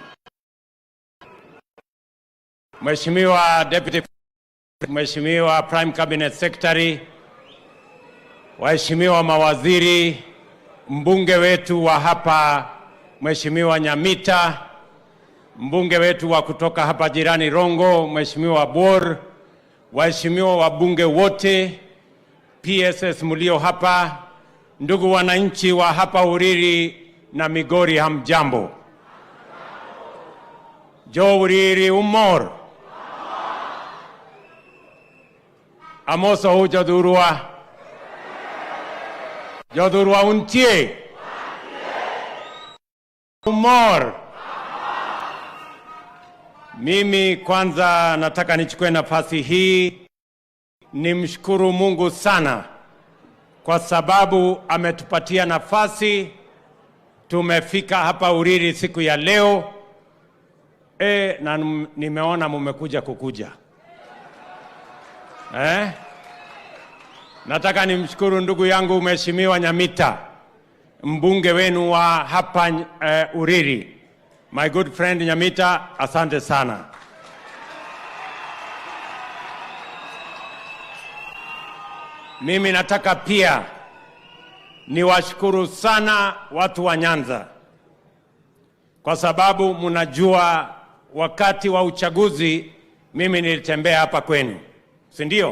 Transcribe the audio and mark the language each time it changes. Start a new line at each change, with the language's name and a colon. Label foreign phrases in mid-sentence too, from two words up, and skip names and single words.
Swahili: Mheshimiwa Deputy, Mheshimiwa Prime Cabinet Secretary, waheshimiwa mawaziri, mbunge wetu wa hapa Mheshimiwa Nyamita, mbunge wetu wa kutoka hapa jirani Rongo, Mheshimiwa Bor, waheshimiwa wabunge wote, PSS mlio hapa, ndugu wananchi wa hapa Uriri na Migori, hamjambo?
Luo (Kenya and Tanzania): Jo Uriri umor. Amoso hu jodurua. Jodurua untie. Umor.
Swahili: Mimi kwanza nataka nichukue nafasi hii nimshukuru Mungu sana kwa sababu ametupatia nafasi, tumefika hapa Uriri siku ya leo. Na nimeona mumekuja kukuja. Nataka nimshukuru ndugu yangu Mheshimiwa Nyamita, mbunge wenu wa hapa Uriri,
English: My good friend Nyamita,
Swahili: asante sana. Mimi nataka pia niwashukuru sana watu wa Nyanza, kwa sababu mnajua wakati wa uchaguzi mimi nilitembea hapa kwenu, si ndio?